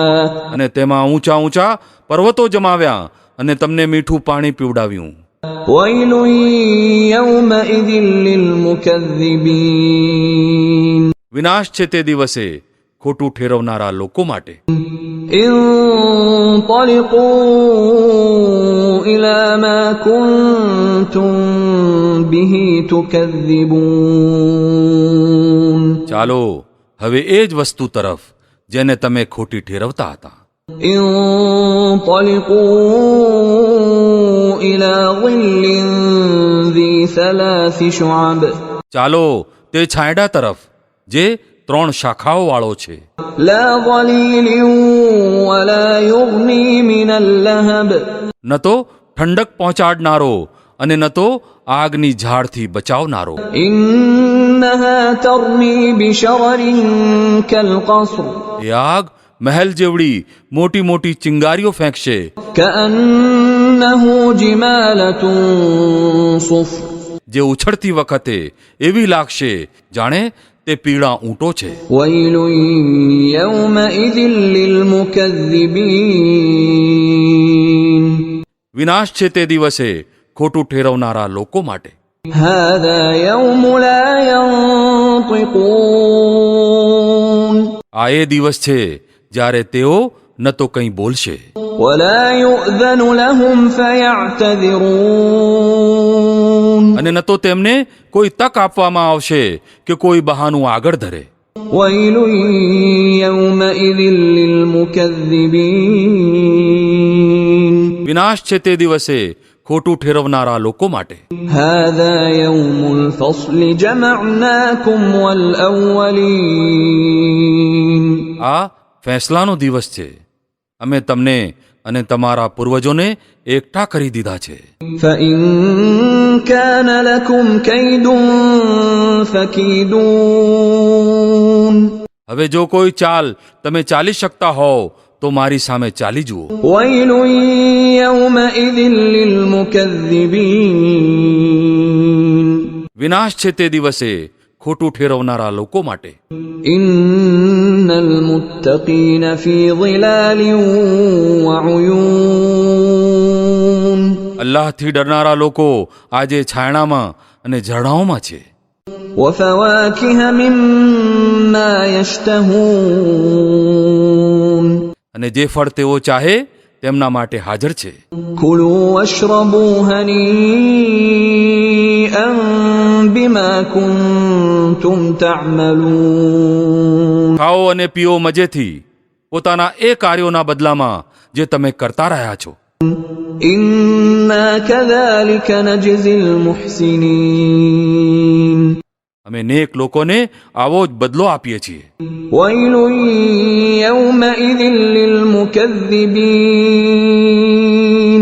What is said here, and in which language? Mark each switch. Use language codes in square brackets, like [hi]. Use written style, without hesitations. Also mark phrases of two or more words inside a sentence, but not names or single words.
[gu] અને તેમાં ઊંચા ઊંચા પર્વતો જમાવ્યા અને તમને મીઠું પાણી પીવડાવ્યું। [ar] وَيْلٌ يَوْمَئِذٍ لِلْمُكَذِّبِينَ۔ [gu] વિનાશ છે તે દિવસે ખોટું ઠેરવનારા લોકો માટે। [ar] انطلقوا إلى ما كنتم به تكذبون۔ [gu] ચાલો હવે એ જ વસ્તુ તરફ જેને તમે ખોટી ઠેરવતા હતા। [ar] انطلقوا إلى ظل ذي ثلاث شعب۔ [gu] ચાલો તે છાંયડા તરફ જે 3 શાખાઓ વાળો છે। [ar] لا ظليل ولا يغني من اللهب۔ [gu] ન તો ઠંડક પહોંચાડનારો અને ન તો આગની ઝાડથી બચાવનારો। [ar] إنها ترمي بشرر كالقصر۔ [gu] એ આગ મહેલ જેવડી મોટી મોટી ચિંગારીઓ ફેંકશે। [ar] كأنه جمالة صفر۔ [gu] જે ઉછળતી વખતે એવી લાગશે જાણે તે પીળા ઊંટો છે। [ar] ويل يومئذ للمكذبين۔ [gu] વિનાશ છે તે દિવસે ખોટું ઠેરવનારા લોકો માટે। [ar] هذا يوم لا ينطقون [gu] આ એ દિવસ છે જ્યારે તેઓ ન તો કંઈ બોલશે [ar] ولا يؤذن لهم فيعتذرون [gu] અને ન તો તેમને કોઈ તક આપવામાં આવશે કે કોઈ બહાનું આગળ ધરે. [ar] ويل يومئذ للمكذبين [gu] વિનાશ છે તે દિવસે ખોટું ઠેરવનારા લોકો માટે. [ar] هذا يوم الفصل جمعناكم والأولين [gu] આ ફેંસલાનો દિવસ છે. અમે તમને અને તમારા પૂર્વજોને એકઠા કરી દીધા છે. [ar] فإن كان لكم كيد فكيدون [gu] હવે જો કોઈ ચાલ તમે ચાલી શકતા હોવ તો મારી સામે ચાલી જુઓ. [ar] ويل يومئذ للمكذبين [gu] વિનાશ છે તે દિવસે ખોટું ઠેરવનારા લોકો માટે. [ar] إن المتقين في ظلال وعيون [gu] અલ્લાહથી ડરનારા લોકો આજે છાયણામાં અને ઝરણાઓમાં છે. [ar] وفواكه مما يشتهون [gu] અને જે ફળ તેઓ ચાહે તેમના માટે હાજર છે. [ar] كلوا واشربوا هنيئا بما كنتم تعملون [gu] ખાઓ અને પીઓ મજેથી પોતાના એ કાર્યોના બદલામાં જે તમે કરતા રહ્યા છો. [ar] إنا كذلك نجزي المحسنين [gu] અમે નેક લોકોને આવો જ બદલો આપીએ છીએ. [ar] ويل يومئذ للمكذبين